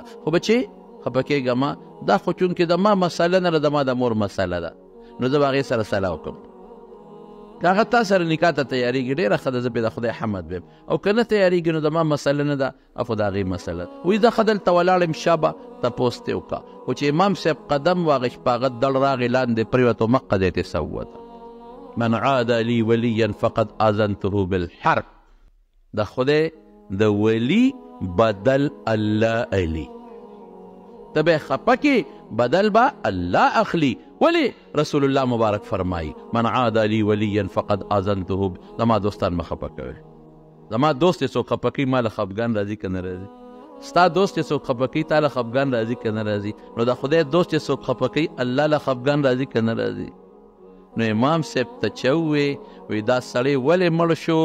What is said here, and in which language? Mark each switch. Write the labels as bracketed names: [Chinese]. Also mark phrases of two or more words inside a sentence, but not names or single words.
[Pashto] خو بچې خفه کېږه ما دا خو چونکې د ما مسله نه ده د ما د مور مسله ده نو زه به هغې سره صلاح وکړم. که هغه تا سره نکاح ته تیارېږي ډېره ښه ده زه پرې د خدای حمد بیم او که نه تیارېږي نو د ما مسله نه ده افو د هغې مسله ده. وایي زه ښه دلته ولاړ یم شابه تپوس ترې وکړه. خو چې امام صاحب قدم واغېست په هغه دړ راغې لاندې پرېوت او مقه ځای ته سوته. [Arabic] من عاد لي ولیا فقد آذنته بالحرب. [Pashto] د خدای د ولی بدل الله علی ته به یې خفه کې بدل به الله اخلي. ولی رسول الله مبارک فرمایي [Arabic] من عاد لي ولیا فقد آذنته. [Pashto] زما دوستان مه خفه کوئ. زما دوست یې څوک خفه کوي ما له خفګان راځي که نه راځي؟ ستا دوست یې څوک خفه کوي تا له خفګان راځي که نه راځي؟ نو د خدای دوست یې څوک خفه کوي الله له خفګان راځي که نه راځي؟ نو امام صاحب ته چې ووې وی دا سړی ولې مړ شو؟